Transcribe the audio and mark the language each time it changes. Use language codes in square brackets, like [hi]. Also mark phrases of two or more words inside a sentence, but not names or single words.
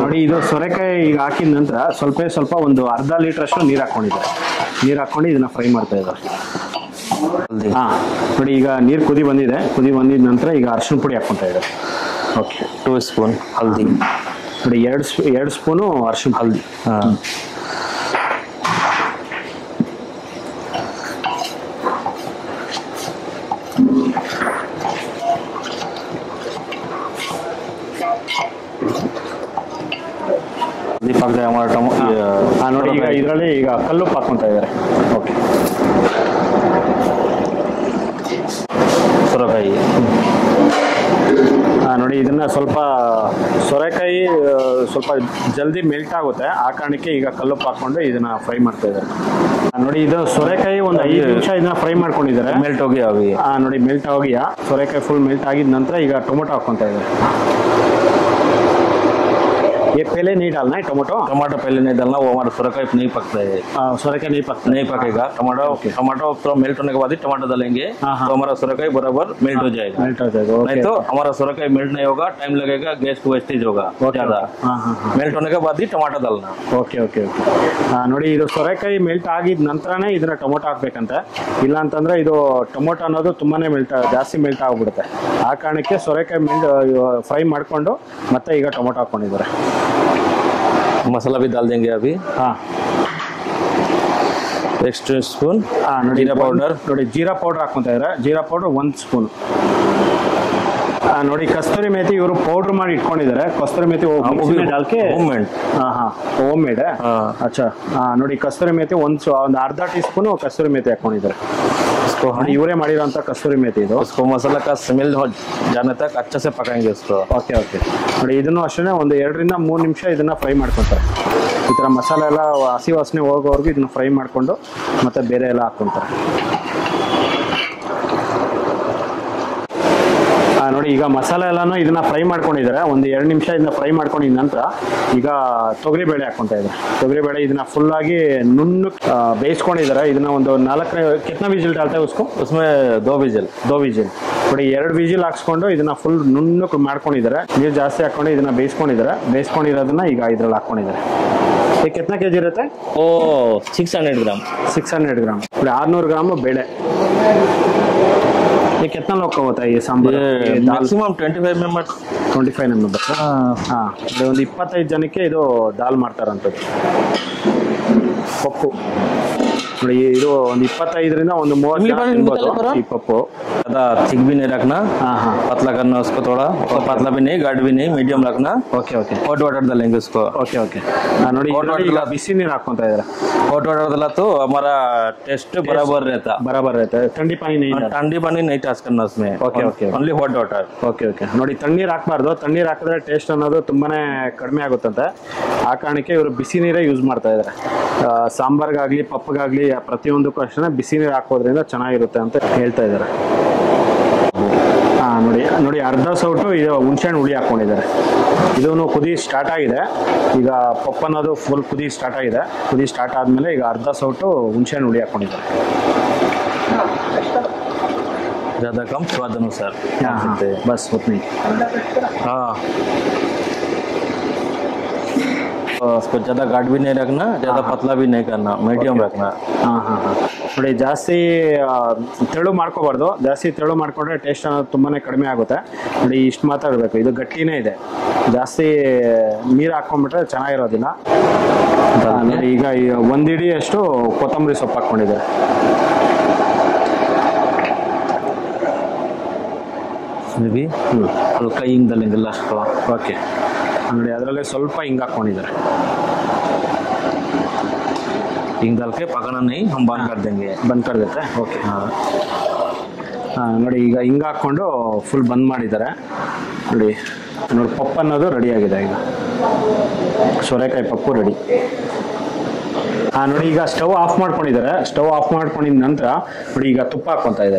[kn] ನೋಡಿ, ಇದು ಸೋರೆಕಾಯಿ ಈಗ ಹಾಕಿದ ನಂತರ ಸ್ವಲ್ಪ ಒಂದು ಅರ್ಧ ಲೀಟರ್ ಅಷ್ಟು ನೀರು ಹಾಕ್ಕೊಂಡಿದ್ದಾರೆ. ನೀರು ಹಾಕ್ಕೊಂಡು ಇದನ್ನ ಫ್ರೈ ಮಾಡ್ತಾ ಇದ್ದಾರೆ. ಹಾಂ. ನೋಡಿ, ಈಗ ನೀರು ಕುದಿ ಬಂದಿದೆ. ಕುದಿ ಬಂದಿದ ನಂತರ ಈಗ ಅರಿಶಿನ ಪುಡಿ ಹಾಕ್ಕೊತಾ ಇದ್ದಾರೆ. ಓಕೆ. 2 ಸ್ಪೂನ್ ಹಲ್ದಿ. ನೋಡಿ, 2 ಸ್ಪೂನು ಅರಿಶಿನ ಹಲ್ದಿ. ಹಾಂ. [hi] दीपक जाए हमारा [kn] ನೋಡಿ, ಈಗ ಇದರಲ್ಲಿ ಈಗ ಕಲ್ಲುಪ್ಪು ಹಾಕ್ಕೊಂತ ಇದ್ದಾರೆ. ಓಕೆ. ಸೊರಕಾಯಿ ನೋಡಿ ಇದನ್ನ ಸ್ವಲ್ಪ ಸೋರೆಕಾಯಿ ಸ್ವಲ್ಪ ಜಲ್ದಿ ಮೆಲ್ಟ್ ಆಗುತ್ತೆ, ಆ ಕಾರಣಕ್ಕೆ ಈಗ ಕಲ್ಲುಪ್ಪು ಹಾಕೊಂಡು ಇದನ್ನ ಫ್ರೈ ಮಾಡ್ತಾ ಇದ್ದಾರೆ. ನೋಡಿ ಇದು ಸೋರೆಕಾಯಿ ಒಂದು 5 ನಿಮಿಷ ಇದನ್ನ ಫ್ರೈ ಮಾಡ್ಕೊಂಡಿದ್ದಾರೆ. [hi] मेल्ट हो गया अभी। [kn] ನೋಡಿ ಮೆಲ್ಟ್ ಆಗಿಯಾ, ಸೋರೆಕಾಯಿ [en] full melt [kn] ಆಗಿದ ನಂತರ ಈಗ ಟೊಮೊಟೊ ಹಾಕೊಂತ ಇದ್ದಾರೆ. [hi] ये पहले नहीं डालना है टमाटो? टमाटर पहले नहीं डालना, वो हमारा सोरकाई नहीं पकता है। सोरकाई नहीं पकता, नहीं पकेगा। टमाटो थोड़ा मेल्ट होने के बाद ही टमाटर डालेंगे तो हमारा सोरकाई बराबर मेल्ट हो जाएगा। नहीं तो हमारा सोरकाई मेल्ट नहीं होगा, टाइम लगेगा, गैस को वेस्टेज होगा ज्यादा। मेल्ट होने के बाद ही टमाटर डालना। [en] okay okay okay. [kn] ನೋಡಿ ಇದು ಸೋರೆಕಾಯಿ ಮೆಲ್ಟ್ ಆಗಿದ ನಂತರನೇ ಇದನ್ನ ಟೊಮೊಟೊ ಹಾಕ್ಬೇಕಂತೆ, ಇಲ್ಲ ಅಂತಂದ್ರೆ ಇದು ಟೊಮೊಟೊ ಅನ್ನೋದು ತುಂಬಾನೇ ಜಾಸ್ತಿ ಮೆಲ್ಟ್ ಆಗ್ಬಿಡುತ್ತೆ. ಆ ಕಾರಣಕ್ಕೆ ಸೋರೆಕಾಯಿ ಫ್ರೈ ಮಾಡ್ಕೊಂಡು ಮತ್ತೆ ಈಗ ಟೊಮೊಟೊ ಹಾಕೊಂಡಿದ್ದಾರೆ. [hi] मसाला भी डाल देंगे अभी। हाँ, 1 स्पून जीरा पाउडर. [kn] ನೋಡಿ ಜೀರಾ ಪೌಡರ್ ಹಾಕೊಂತ ಇದ್ದಾರೆ. ಜೀರಾ ಪೌಡರ್ 1 ಸ್ಪೂನ್. ನೋಡಿ ಕಸ್ತೂರಿ ಮೇಥಿ ಇವರು ಪೌಡರ್ ಮಾಡಿ ಇಟ್ಕೊಂಡಿದ್ದಾರೆ. ಕಸ್ತೂರಿ ಮೇಥಿ ಡಾಲ್ಕೆ [en] home made. [kn] ಅಚ್ಚಾ, ನೋಡಿ ಕಸ್ತೂರಿ ಮೇಥಿ ಒಂದು ಅರ್ಧ [en] tea spoon [kn] ಕಸ್ತೂರಿ ಮೇಥಿ ಹಾಕೊಂಡಿದ್ದಾರೆ. ಇವರೇ ಮಾಡಿರೋಂಥ ಕಸ್ತೂರಿ ಮೇಥಿ ಇದು. [hi] उसको मसाला का स्मेल जाने तक अच्छे से पकाएंगे उसको। [en] okay okay. [kn] ನೋಡಿ ಇದನ್ನು ಅಷ್ಟೇ ಒಂದು 2 ರಿಂದ 3 ನಿಮಿಷ ಇದನ್ನ ಫ್ರೈ ಮಾಡ್ಕೊತಾರೆ. ಈ ತರ ಮಸಾಲೆ ಎಲ್ಲ ಹಸಿ ವಾಸನೆ ಹೋಗೋವರೆಗೂ ಇದನ್ನ ಫ್ರೈ ಮಾಡ್ಕೊಂಡು ಮತ್ತೆ ಬೇರೆ ಎಲ್ಲ ಹಾಕೊಂತಾರೆ. ನೋಡಿ ಈಗ ಮಸಾಲೆ ಎಲ್ಲಾನು ಇದನ್ನ ಫ್ರೈ ಮಾಡ್ಕೊಂಡಿದ್ದಾರೆ. ಒಂದು 2 ನಿಮಿಷ ಇದನ್ನ ಫ್ರೈ ಮಾಡ್ಕೊಂಡಿದ ನಂತರ ಈಗ ತೊಗರಿ ಬೇಳೆ ಹಾಕೊಂತ ಇದ್ದಾರೆ. ತೊಗರಿ ಬೇಳೆ ಇದನ್ನ ಫುಲ್ ಆಗಿ ನುಣ್ಣು ಬೇಯಿಸ್ಕೊಂಡಿದ್ದಾರೆ. ಇದನ್ನ ಒಂದು [hi] 4 कितना ವಿಜಿಲ್ डालते हैं उसको? उसमें 2 विजिल [kn] ನೋಡಿ 2 ವಿಜಿಲ್ ಹಾಕ್ಸ್ಕೊಂಡು ಇದನ್ನ ಫುಲ್ ನುಣ್ಣು ಮಾಡ್ಕೊಂಡಿದ್ದಾರೆ. ನೀರು ಜಾಸ್ತಿ ಹಾಕೊಂಡು ಇದನ್ನ ಬೇಯಿಸ್ಕೊಂಡಿದ್ದಾರೆ. ಬೇಯಿಸ್ಕೊಂಡಿರೋದನ್ನ ಈಗ ಇದ್ರಲ್ಲಿ ಹಾಕೊಂಡಿದ್ದಾರೆ. [hi] ये कितना केजी ಇರುತ್ತೆ? ओ 600 ग्राम। 600 ग्राम. 600 ग्राम ಬೇಳೆ. ये कितना लोग का होता है ये सांभर? [en] maximum 25 members. [kn] 25 ಮೆಂಬರ್ಸ್. ಒಂದು 25 ಜನಕ್ಕೆ ಇದು ದಾಲ್ ಮಾಡ್ತಾರಂತದ್ದು. ಪಪ್ಪು ನೋಡಿ ಇದು ಒಂದು 25 ರಿಂದ ಒಂದು 30 ಜನ ತಿನ್ಬೋದು ಈ ಪಪ್ಪು. [hi] ज्यादा थिक भी नहीं रखना, पतला करना उसको थोड़ा, पतला भी नहीं, गाढ़ भी नहीं, मीडियम रखना। [en] okay okay. hot water [hi] डालेंगे उसको। [en] okay okay. [kn] ನೋಡಿ ಈಗ ಬಿಸಿ ನೀರು ಹಾಕೊಂತ ಇದ್ದಾರೆ. [en] hot water [hi] डाला तो हमारा टेस्ट बराबर रहता है। ठंडी पानी नहीं टच करना उसमें। [en] okay okay. only hot water. okay okay. [kn] ನೋಡಿ ತಣ್ಣೀರು ಹಾಕಬಾರ್ದು. ತಣ್ಣೀರು ಹಾಕಿದ್ರೆ ಟೇಸ್ಟ್ ಅನ್ನೋದು ತುಂಬಾನೇ ಕಡಿಮೆ ಆಗುತ್ತಂತೆ. ಆ ಕಾರಣಕ್ಕೆ ಇವರು ಬಿಸಿ ನೀರೇ ಯೂಸ್ ಮಾಡ್ತಾ ಇದ್ದಾರೆ. ಸಾಂಬಾರ್ಗಾಗ್ಲಿ ಪಪ್ಪಗಾಗ್ಲಿ ಪ್ರತಿಯೊಂದಕ್ಕೂ ಅಷ್ಟೇ ಬಿಸಿ ನೀರು ಹಾಕೋದ್ರಿಂದ ಚೆನ್ನಾಗಿರುತ್ತೆ ಅಂತ ಹೇಳ್ತಾ ಇದ್ದಾರೆ. ನೋಡಿ ಅರ್ಧ ಸೌಟು ಇದು ಹುಣಸೆಹಣ್ಣು ಹುಳಿ ಹಾಕೊಂಡಿದ್ದಾರೆ. ಇದನ್ನು ಕುದಿ ಸ್ಟಾರ್ಟ್ ಆಗಿದೆ. ಈಗ ಪಪ್ಪ ಅನ್ನೋದು ಫುಲ್ ಕುದಿ ಸ್ಟಾರ್ಟ್ ಆಗಿದೆ. ಕುದಿ ಸ್ಟಾರ್ಟ್ ಆದ್ಮೇಲೆ ಈಗ ಅರ್ಧ ಸೌಟು ಹುಣಸೆಹಣ್ಣು ಹುಳಿ ಹಾಕೊಂಡಿದ್ದಾರೆ. [hi] ज्यादा कम स्वाद अनुसार। बस उतनी। हाँ, उसको ज्यादा गाढ़ भी नहीं रखना, ज्यादा पतला भी नहीं करना, मीडियम रखना। [kn] ನೋಡಿ ಜಾಸ್ತಿ ತೆಳು ಮಾಡ್ಕೋಬಾರ್ದು. ಜಾಸ್ತಿ ತೆಳು ಮಾಡ್ಕೊಂಡ್ರೆ ಟೇಸ್ಟ್ ಅನ್ನೋದು ತುಂಬಾನೇ ಕಡಿಮೆ ಆಗುತ್ತೆ. ನೋಡಿ ಇಷ್ಟು ಮಾತಾಡಬೇಕು. ಇದು ಗಟ್ಟಿನೇ ಇದೆ. ಜಾಸ್ತಿ ನೀರು ಹಾಕೊಂಡ್ಬಿಟ್ರೆ ಚೆನ್ನಾಗಿರೋದಿಲ್ಲ. ನೋಡಿ ಈಗ 1 ಇಡಿ ಅಷ್ಟು ಕೊತ್ತಂಬರಿ ಸೊಪ್ಪು ಹಾಕೊಂಡಿದ್ದಾರೆ. [hi] भी हल्का हिंग डालेंगे लास्ट को। [kn] ಓಕೆ. ನೋಡಿ ಅದರಲ್ಲೇ ಸ್ವಲ್ಪ ಹಿಂಗೆ ಹಾಕೊಂಡಿದ್ದಾರೆ. [hi] हिंग डाल के पकाना नहीं, हम बंद कर देंगे। बंद कर देते हैं। [kn] ಓಕೆ. ನೋಡಿ ಈಗ ಹಿಂಗೆ ಹಾಕ್ಕೊಂಡು ಫುಲ್ ಬಂದ್ ಮಾಡಿದ್ದಾರೆ. ನೋಡಿ ಪಪ್ಪು ಅನ್ನೋದು ರೆಡಿ ಆಗಿದೆ. ಈಗ ಸೋರೆಕಾಯಿ ಪಪ್ಪು ರೆಡಿ. ನೋಡಿ ಈಗ [en] stove off [kn] ಮಾಡ್ಕೊಂಡಿದ್ದಾರೆ. [en] stove off [kn] ಮಾಡ್ಕೊಂಡಿದ ನಂತರ ನೋಡಿ ಈಗ ತುಪ್ಪ ಹಾಕ್ಕೊಂತ ಇದ್ದಾರೆ.